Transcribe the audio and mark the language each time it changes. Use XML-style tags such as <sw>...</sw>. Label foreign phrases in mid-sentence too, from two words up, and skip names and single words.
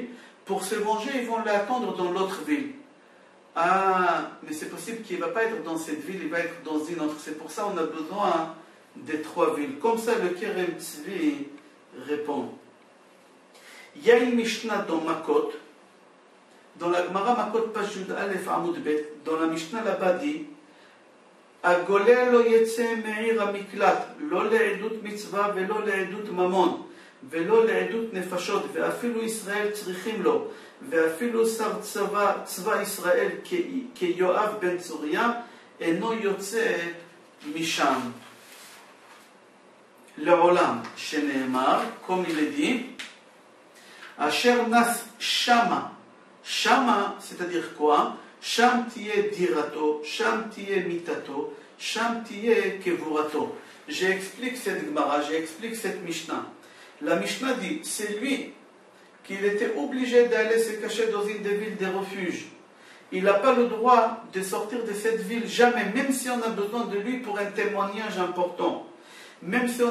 <fr>Pour se venger, ils vont l'attendre dans l'autre ville. Ah, mais c'est possible qu'il ne va pas être dans cette ville, il va être dans une autre. C'est pour ça qu'on a besoin des 3 villes. Comme ça, le Kerem Tzvi répond. Il y a une Mishnah dans Makot, dans la Gemara Makot</fr> <he>פיוד אלף עמוד בית,</he> <fr>dans la Mishnah là-bas dit,</fr> <he>הגולה לא יצא מעיר המקלט, לא לעדות מצוה ולא לעדות ממון, ולא לעדות נפשות, ואפילו ישראל צריכים לו, ואפילו שר צבא ישראל כיואב בן צרויה, אינו יוצא משם. לעולם, שנאמר,</he> <fr>comme il est dit,</fr> <he>אשר נס שמה. Shama,</he> <fr>c'est-à-dire quoi?</fr> <he>שם תהא דירתו, שם תהא מיטתו, שם תהא קבורתו.</he> <fr>J'explique cette Gemara, j'explique cette Mishnah. La Mishnah dit, c'est lui qu'il était obligé d'aller se cacher dans une des villes des refuges. il n'a pas le droit de sortir de cette ville, jamais, même si on a besoin de lui pour un témoignage important, même si on</fr>